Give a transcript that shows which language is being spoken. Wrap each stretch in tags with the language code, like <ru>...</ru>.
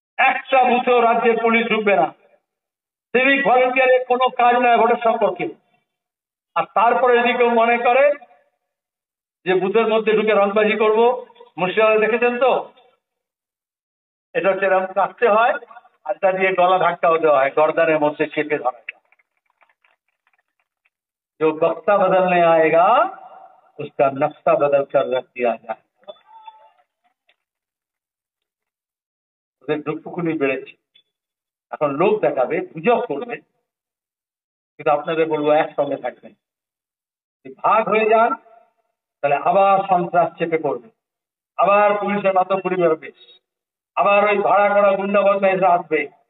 <bn>একটা বুথেও রাজ্যের পুলিশ ঢুকবে না। সিভিক ভলেন্টিয়ারের কোনো কাজ নয় ভোটের সম্পর্কে। আর তারপরে যদি কেউ মনে করে যে বুথের মধ্যে ঢুকে রংবাজি করবো, মুর্শিদাবাদে দেখেছেন তো, এটা হচ্ছে এরকম কাটতে হয়, আড্ডা দিয়ে গলা ধাক্কাও দেওয়া হয়, গর্দানের মধ্যে চেপে ধরা যায়।</bn> <hi>जो बक्सा बदलने आएगा उसका नक्शा बदल कर रख दिया जाए।</hi> <bn>ওদের দুঃখকুনি বেড়েছে, এখন লোক দেখাবে, গুজব করবে, কিন্তু আপনাদের বলবো একসঙ্গে থাকবেন। যদি ভাগ হয়ে যান তাহলে আবার সন্ত্রাস চেপে পড়বে, আবার পুলিশের মাতব্বরি বেরোবে, আবার ওই ভাড়া করা গুন্ডা বদমাইশরা আসবে।</bn>